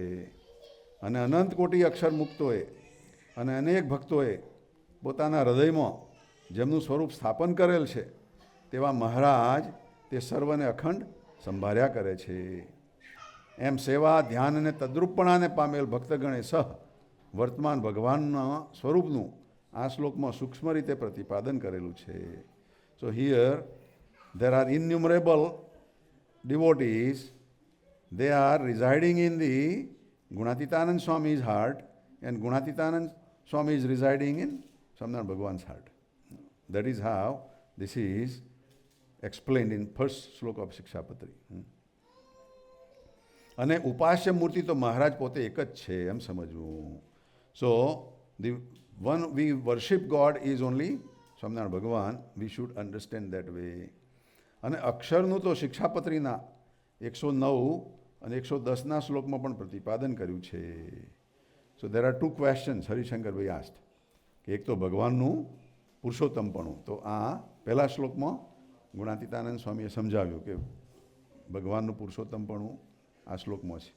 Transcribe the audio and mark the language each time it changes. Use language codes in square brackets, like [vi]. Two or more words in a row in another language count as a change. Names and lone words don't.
[gu] અને અનંત કોટી અક્ષર મુક્તોએ અને અનેક ભક્તોએ પોતાના હૃદયમાં જેમનું સ્વરૂપ સ્થાપન કરેલ છે તેવા મહારાજ તે સર્વને અખંડ સંભાળ્યા કરે છે. એમ સેવા ધ્યાન અને તદ્રુપપણાને પામેલ ભક્તગણે સહ વર્તમાન ભગવાનના સ્વરૂપનું આ શ્લોકમાં સૂક્ષ્મ રીતે પ્રતિપાદન કરેલું છે. [en] So here there are innumerable devotees, they are residing in the Gunatitanand Swami's heart and Gunatitanand Swami is residing in Swaminarayan Bhagwan's heart. That is how this is explained in first sloka of Shikshapatri. [gu] અને ઉપાસ્ય મૂર્તિ તો મહારાજ પોતે એક જ છે એમ સમજવું. [en] સો the one we worship God is only સ્વામિનારાયણ ભગવાન. we should understand that way. [gu] અને અક્ષરનું તો શિક્ષાપત્રીના 109 અને 110ના શ્લોકમાં પણ પ્રતિપાદન કર્યું છે. [en] So there are two questions [gu] હરિશંકરભાઈ આસ્ટ કે એક તો ભગવાનનું પુરુષોત્તમપણું, તો આ પહેલા શ્લોકમાં ગુણાતીતાનંદ સ્વામીએ સમજાવ્યું કે ભગવાનનું પુરુષોત્તમપણું આ શ્લોકમાં છે.